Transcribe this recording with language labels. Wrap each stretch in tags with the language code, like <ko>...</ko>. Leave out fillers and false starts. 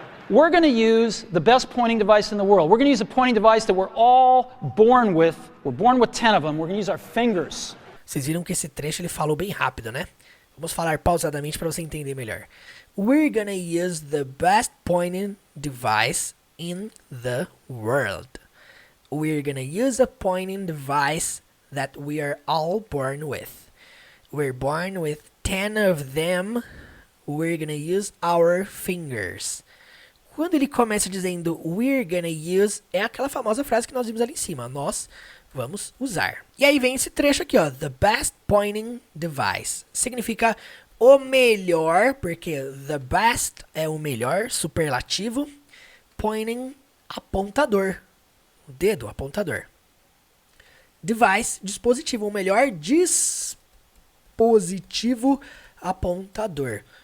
<en>We're going to use the best pointing device in the world. We're going to use a pointing device that we're all born with. We're born with 10 of them. We're going to use our fingers.</en> <pt>Vocês viram que esse trecho ele falou bem rápido, né? Vamos falar pausadamente para você entender melhor.</pt> <en>We're gonna use the best pointing device in the world. We're gonna use a pointing device that we are all born with. We're born with 10 of them. We're gonna use our fingers.</en> <pt>Quando ele começa dizendo</pt> <en>we're gonna use,</en> <pt>é aquela famosa frase que nós vimos ali em cima. Nós vamos usar. E aí vem esse trecho aqui, ó.</pt> <en>The best pointing device.</en> <pt>Significa o melhor, porque the best é o melhor, superlativo. Pointing, apontador. O dedo, apontador. Device, dispositivo. O melhor dispositivo apontador.</pt>